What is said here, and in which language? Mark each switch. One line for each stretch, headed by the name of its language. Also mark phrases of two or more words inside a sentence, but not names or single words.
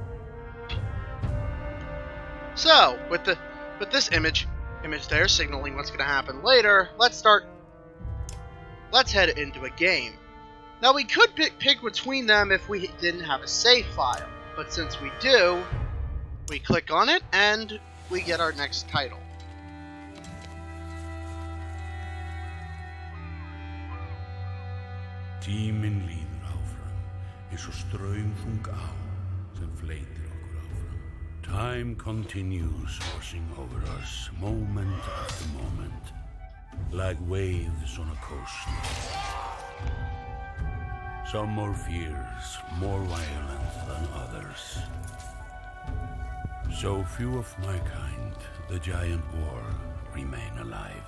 English: So, with this image there signaling what's going to happen later, let's head into a game. Now, we could pick between them if we didn't have a save file, but since we do, we click on it and we get our next title.
Icelandic: Tíminn líður áfram, eins og straumþung á sem fleytir okkur áfram.
English: Time continues washing over us, moment after moment, like waves on a coast. Some more fierce, more violent than others. So few of my kind, the giant war, remain alive.